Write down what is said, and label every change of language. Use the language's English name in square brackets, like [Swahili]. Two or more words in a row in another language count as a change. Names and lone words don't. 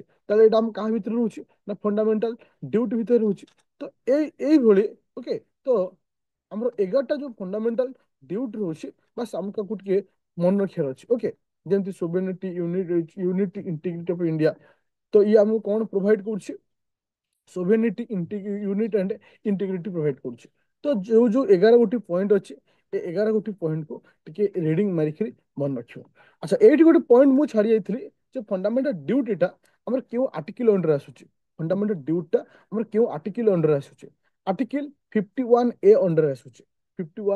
[Odia] ତାହେଲେ ଏଇଟା ଆମ କାହା ଭିତରେ ରହୁଛି? ନା [English] fundamental duty [Odia] ଭିତରେ ରହୁଛି। ତ ଏଇଭଳି, ଓକେ, ତ ଆମର 11ଟା ଯୋଉ [English] fundamental duty [Odia] ରହୁଛି, ବାସ୍ ଆମକୁ ଆକୁ ଟିକେ ମନେ ରଖିବାର ଅଛି। ଓକେ, ଯେମିତି [English] sovereignty, unity, integrity of India. [Odia] ତ ଇଏ ଆମକୁ କଣ ପ୍ରୋଭାଇଡ କରୁଛି? [English] sovereignty, unit and integrity provide କରୁଛି। [Odia] ତ ଯୋଉ ଯୋଉ 11 ଗୋଟି ପଏଣ୍ଟ ଅଛି, ଏ 11 ଗୋଟି ପଏଣ୍ଟ କୁ ଟିକେ ରିଡିଂ ମାରିକିରି ମନେ ରଖିବ। ଆଚ୍ଛା, ଏଇଠି ଗୋଟେ ପଏଣ୍ଟ ମୁଁ ଛାଡି ଯାଇଥିଲି ଯେ [English] fundamental dutyta [Odia] ଆମର କେଉଁ [English] article under [Odia] ଆସୁଛି? [English] fundamental dutyta [Odia] ଆମର କେଉଁ [English] article under [Odia] ଆସୁଛି? [English] article 51A under [Odia] ଆସୁଛି। 51A ଅଣ୍ଡର ଆସୁଛି।